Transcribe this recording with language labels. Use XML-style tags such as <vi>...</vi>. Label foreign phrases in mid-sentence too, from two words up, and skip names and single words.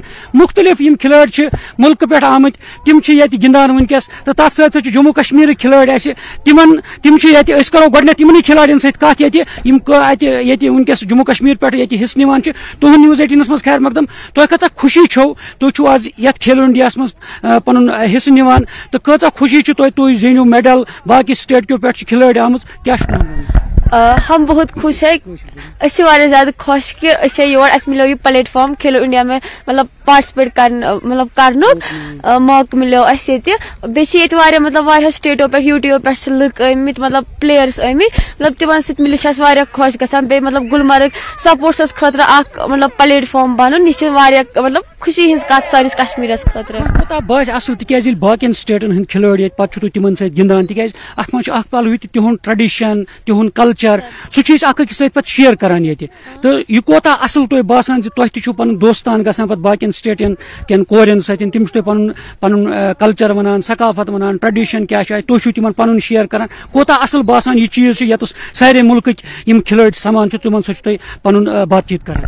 <ks>مختلف یِم کھلٲڑۍ چھِ مُلکہٕ پٮ۪ٹھ آمٕتۍ تِم چھِ ییٚتہِ گِنٛدان ونکیٚس تہٕ تتھ سۭتۍ سۭتۍ چھِ جموں کشمیٖرٕکۍ کھلٲڑۍ اَسہِ تِم چھِ ییٚتہِ أسۍ کرو گۄڈٕنیتھ یِمنٕے کھلاڑٮ۪ن سۭتۍ کتھ ییٚتہِ یِم اتہِ ییٚتہِ ونکیٚس جموں کشمیٖر پٮ۪ٹھ ییٚتہِ حصہٕ نِوان چھِ. تہد News 18 مز خیر مقدم تہ کۭژاہ خوشی چھو تُہۍ چھو آز یتھ کھیلو انڈیاہس مز پنن حصہٕ نِوان تہٕ کۭژاہ خوشی چھو تُہۍ زیٖنِو میڈل باقی سٹیٹ کیو پٮ۪ٹھ چھِ کھلٲڑۍ آمٕژ کیاہ چھُ</ks> <ur>ہم بہت خوش ہے</ur> <ks>اس زیادہ خوش کہ اس یور اس ملو یہ پلیٹ فارم کھیلو انڈیا میں مطلب پارٹسپیٹ کرن موقع ملو اس بیٚیہِ چھِ مطلب واریاہ سٹیٹو پہ یوٗٹیوب پہ لُکھ آمٕتۍ مطلب پلیئرس آمٕتۍ مطلب تمن سۭتۍ ملِتھ چھِ اَسہِ واریاہ خۄش گژھان بیٚیہِ مطلب گلمرگ سپورٹسس خٲطرٕ اکھ مطلب پلیٹ فارم بنُن یہِ چھِ واریاہ مطلب خوشی ہٕنٛز کتھ سٲنِس کشمیٖرس خٲطرٕ باسہِ اصل تِکیازِ ییٚلہِ باقین سٹیٹن ہٕنٛدۍ کھلٲڑۍ ییٚتہِ پتہٕ چھُ تُہۍ تِمن سۭتۍ گِنٛدان تِکیازِ اتھ منٛز چھُ اکھ پہلو یہِ تہِ تِہُنٛد ٹریڈِشن تِہُنٛد کلچر سُہ چھِ أسۍ اکھ أکِس سۭتۍ پتہٕ شیر کران ییٚتہِ تہٕ یہِ کوتاہ اصل تۄہہِ باسان زِ تۄہہِ تہِ چھُو پنُن دوستان گژھان پتہٕ باقین سٹیٹن کٮ۪ن کورٮ۪ن سۭتۍ تِم چھِ تۄہہِ پنُن کلچر ونان ثقافت ونان ٹریڈِشن کیاہ چھُ تُہۍ چھِو تِمن پنُن شیر کران کوتاہ اصل باسان یہِ چیٖز چھُ ییٚتس سارے مُلکٕکۍ یِم کھلٲڑۍ سمان چھِ تِمن سۭتۍ چھُ تُہۍ پنُن بات چیٖت کران</ks>